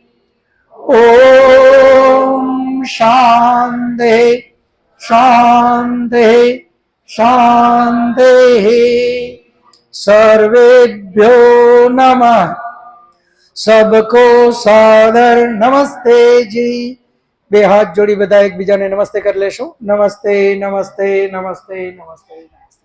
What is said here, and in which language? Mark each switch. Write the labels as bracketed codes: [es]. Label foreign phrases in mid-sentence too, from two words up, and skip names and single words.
[sa] ॐ शान्ति शांति शांति. सर्वेभ्यो नमः. [hi] सबको सादर नमस्ते जी. [gu] બે હાથ જોડી બધા એકબીજાને નમસ્તે કરી લેશું. નમસ્તે નમસ્તે નમસ્તે નમસ્તે.